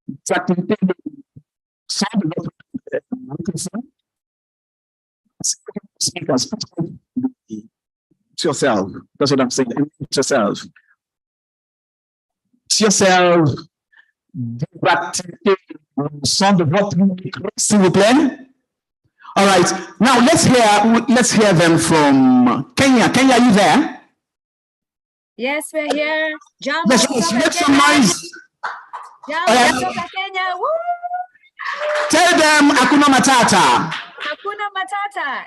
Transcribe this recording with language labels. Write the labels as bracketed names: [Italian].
[French] Activité de son de votre microphone. [English] Speakers, put to yourself. That's what I'm saying. To yourself. To yourself. [French] Activité de son de votre micro, s'il vous plaît. [English] All right. Now let's hear them from Kenya. Kenya, are you there? Yes, we're here. Jump, yes, make some noise. Kenya. Woo! Tell them [Swahili] Hakuna Matata. Hakuna Matata.